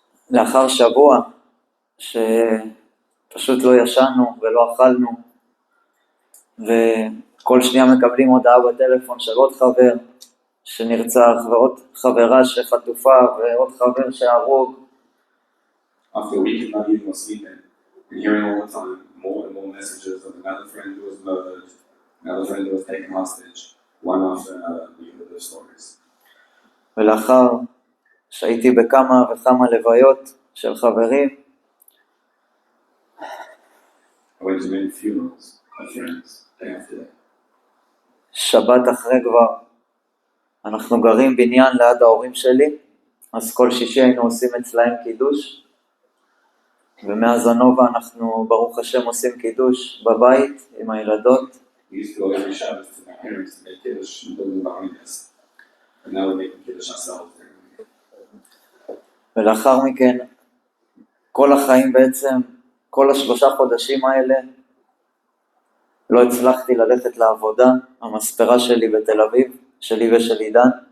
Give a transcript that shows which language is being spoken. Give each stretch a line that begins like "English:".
Hebrew: ולאחר שבוע שפשוט לא ישנו ולא אכלנו, וכל שנייה מקבלים הודעה בטלפון של עוד חבר שנרצח, ועוד חברה שחטופה, ועוד חבר שהרוג.
English: After a week of not eating or sleeping, and hearing all the time more and more messages of another friend who was murdered, another friend who was taken hostage, one after another, we heard those stories.
Hebrew: ולאחר שהייתי בכמה וכמה לוויות של חברים,
English: I went to many funerals of friends day after day.
Hebrew: שבת אחרי כבר, אנחנו גרים בניין ליד ההורים שלי, אז כל שישי היינו עושים אצלהם קידוש, ומאז הנובה אנחנו ברוך השם עושים קידוש בבית עם הילדות.
English: We used to go every Shabbos to my parents to make kiddush and building behind us. And now we're making kiddush ourselves.
Hebrew: ולאחר מכן, כל החיים בעצם, כל 3 חודשים האלה, לא הצלחתי ללכת לעבודה, המספרה שלי בתל אביב, שלי ושל עידן.